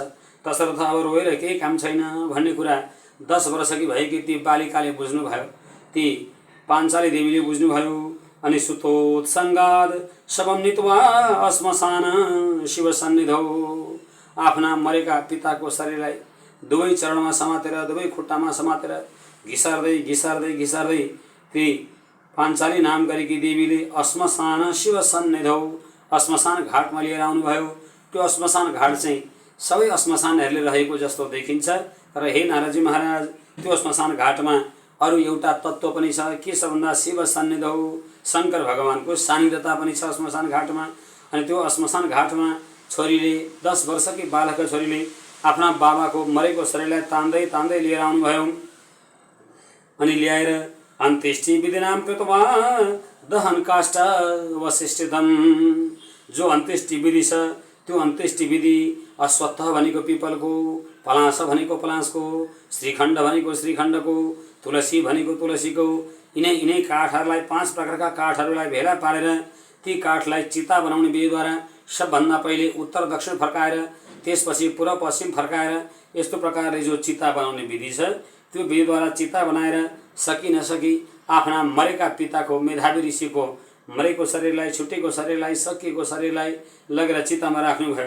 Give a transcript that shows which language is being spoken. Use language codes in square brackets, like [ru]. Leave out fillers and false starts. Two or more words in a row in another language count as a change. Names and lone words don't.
[ne] तसर्थ अब रोएर केही काम छैन भन्ने कुरा 10 वर्षकी भएकी ती बालिकाले बुझ्नुभयो, ती पाञ्चाली देवीले बुझ्नुभयो। [sa] अनि सुतोत्सङ्गाद शवम नीत्वा श्मशान शिव सन्निधौ, [ne] आफ्ना मरेका पिताको शरीरलाई दुवै चरणमा समातेर दुवै खुट्टामा समातेर घिसार्दै घिसार्दै घिसार्दै ती पाञ्चाली नाम गरेकी देवीले [sa] श्मशान शिव सन्निधौ, [ne] श्मशान घाटमा लिएर आउनुभयो। त्यो श्मशान घाट चाहिँ सबै श्मशानहरूले रहेको जस्तो देखिन्छ। तर हे नारदजी महाराज, त्यो श्मशान घाटमा अरू एउटा तत्त्व पनि छ। के छ भन्दा [sa] शिव सन्निधौ, [ne] शङ्कर भगवानको सान्निध्यता पनि छ श्मशान घाटमा। अनि त्यो श्मशान घाटमा छोरीले 10 वर्षकी बालकका छोरीले आफ्ना बाबाको मरेको शरीरलाई तान्दै तान्दै लिएर आउनुभयो। अनि ल्याएर [sa] अन्त्येष्टि विधिनाम कृत्वा दहन काष्ठ वशिष्ठितम, [ne] जो अन्त्येष्टि विधि छ त्यो अन्त्येष्टि विधि अश्वत्थ भनेको पिपलको, पलास भनेको पलासको, श्रीखण्ड भनेको श्रीखण्डको, तुलसी भनेको तुलसीको, यिनै काठहरूलाई 5 प्रकारका काठहरूलाई भेला पारेर ती काठलाई चिता बनाउने विधिद्वारा सबभन्दा पहिले उत्तर दक्षिण फर्काएर त्यसपछि पूर्व पश्चिम फर्काएर यस्तो प्रकारले जो चिता बनाउने विधि छ त्यो विधिद्वारा चिता बनाएर सकी नसकी आफ्ना मरेका पिताको मेधावी ऋषिको मरेको शरीरलाई, छुटेको शरीरलाई, सकिएको शरीरलाई लगेर चितामा राख्नुभयो।